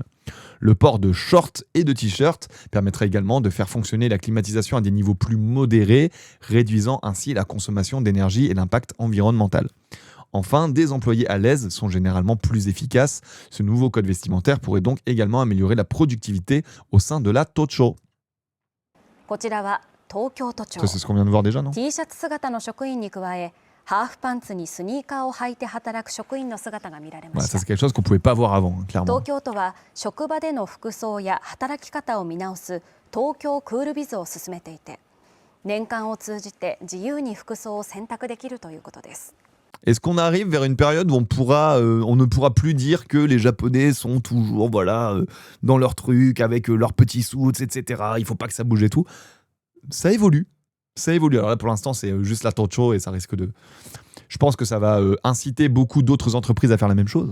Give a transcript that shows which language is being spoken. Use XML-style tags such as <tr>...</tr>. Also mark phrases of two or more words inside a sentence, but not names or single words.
<fr>Le port de shorts et de t-shirts permettrait également de faire fonctionner la climatisation à des niveaux plus modérés, réduisant ainsi la consommation d'énergie et l'impact environnemental. Enfin, des employés à l'aise sont généralement plus efficaces. Ce nouveau code vestimentaire pourrait donc également améliorer la productivité au sein de la Tocho.</fr> <ja>こちらは東京都庁。</ja> <fr>Ça, c'est ce qu'on vient de voir déjà, non?</fr> <ja>T シャツ姿の職員に加え、ハーフパンツにスニーカーを履いて働く職員の姿が見られま</ja> <fr>Ouais,</fr> <ja>し</ja> <fr>ça,</fr> <ja>た。</ja> <fr>c'est quelque chose qu'on pouvait pas voir avant, hein, clairement.</fr> <ja>東京都は職場での服装や働き方を見直す東京クールビズを進めていて、年間を通じて自由に服装を選択できるということです。</ja> <fr>Est-ce qu'on arrive vers une période où on ne pourra plus dire que les Japonais sont toujours dans leur truc, avec leurs petits suits, etc. Il faut pas que ça bouge et tout. Ça évolue. Ça évolue. Alors là, pour l'instant, c'est juste la Tocho et ça risque de... Je pense que ça va inciter beaucoup d'autres entreprises à faire la même chose.</fr>